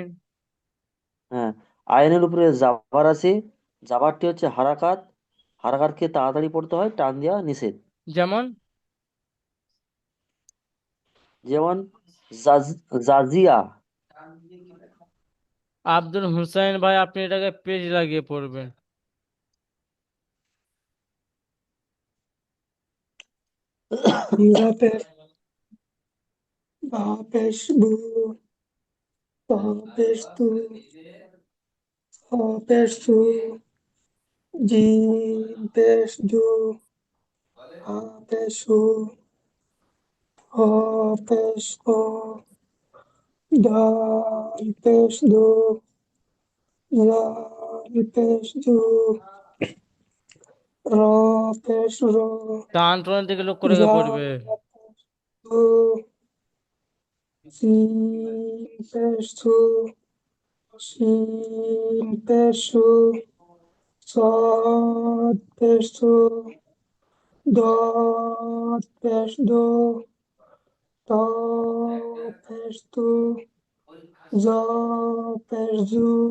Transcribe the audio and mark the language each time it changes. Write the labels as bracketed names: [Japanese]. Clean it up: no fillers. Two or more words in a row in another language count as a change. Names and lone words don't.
[Bangla] হ্যাঁ, আয়নের উপরে জাবার আছে, জাবারটি হচ্ছে হারাকাত, হারাকাতকে তাড়াতাড়ি পড়তে হয়, টান দেওয়া নিষেধ। যেমন যেমন জাজিয়া। আব্দুল হুসাইন ভাই, আপনি এটাকে পেজ লাগিয়ে পড়বেন। hamza pesh ba pesh bu ta pesh tu ha pesh su jim pesh ju ha pesh hu ha pesh ko dal pesh do zal pesh du ra pesh ro টান টানের দিকে লক্ষ্য রেখে za পড়বে। pesh du sin pesh su shin pesh su sad pesh su dot pesh do ta pesh tu za pesh zu